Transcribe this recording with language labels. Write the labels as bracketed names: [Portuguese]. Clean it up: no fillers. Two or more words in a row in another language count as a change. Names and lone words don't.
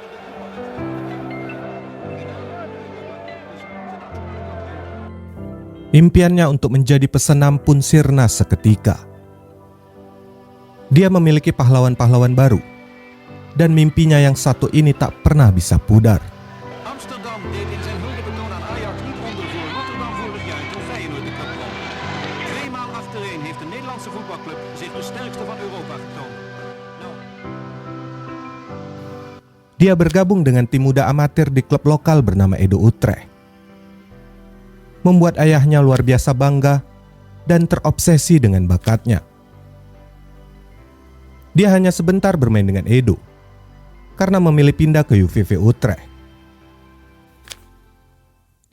[Indonesian] Impiannya untuk menjadi pesenam pun sirna seketika. Dia memiliki pahlawan-pahlawan baru, dan mimpinya yang satu ini tak pernah bisa pudar. [Dutch] Amsterdam deed in zijn hulpbetoon aan Ajax niet onder voor Rotterdam vorig jaar toen Feyenoord de cup won. 2 maal achtereen heeft de Nederlandse voetbalclub zich de sterkste van Europa getoond. [Indonesian] Dia bergabung dengan tim muda amatir di klub lokal bernama Edo Utrecht, membuat ayahnya luar biasa bangga dan terobsesi dengan bakatnya. Dia hanya sebentar bermain dengan Edo karena memilih pindah ke VV Utrecht.